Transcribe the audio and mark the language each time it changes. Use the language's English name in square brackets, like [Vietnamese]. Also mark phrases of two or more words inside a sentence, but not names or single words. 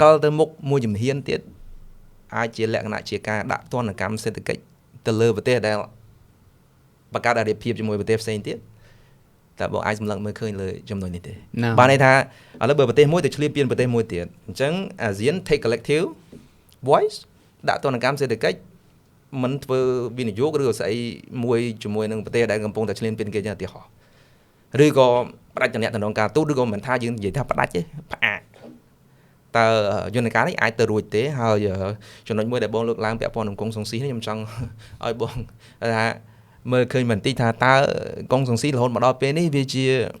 [Khmer] កិលទៅមុខមួយជំហានទៀតអាចជាលក្ខណៈជាការដាក់ទណ្ឌកម្មសេដ្ឋកិច្ចទៅលើប្រទេសដែលបង្កើតអាទិភាពជាមួយប្រទេសផ្សេងទៀតតើបងអាច សម្លឹងមើលឃើញលើចំណុចនេះទេបានន័យថាឥឡូវបើប្រទេសមួយទៅឆ្លៀតពៀនប្រទេសមួយទៀតអញ្ចឹងអាស៊ាន take [English] collective voice [Khmer] ដាក់ទណ្ឌកម្មសេដ្ឋកិច្ចមិនធ្វើវិនិយោគឬក៏ស្អីមួយជាមួយនឹងប្រទេសដែលកំពុងតែឆ្លៀនពៀនគេយ៉ាងឧទាហរណ៍ឬក៏ផ្ដាច់តំណែងការទូតឬក៏មិនថាយើងនិយាយថាផ្ដាច់ទេផ្អាកតើយន្តការនេះអាចទៅរួចទេហើយចំណុចមួយដែលបងលើកឡើងពាក់ព័ន្ធនឹងកុងសុងស៊ីនេះខ្ញុំចង់ឲ្យបងថាមើលឃើញបន្តិចថាតើកុងសុងស៊ីរហូតមកដល់ពេលនេះវាជា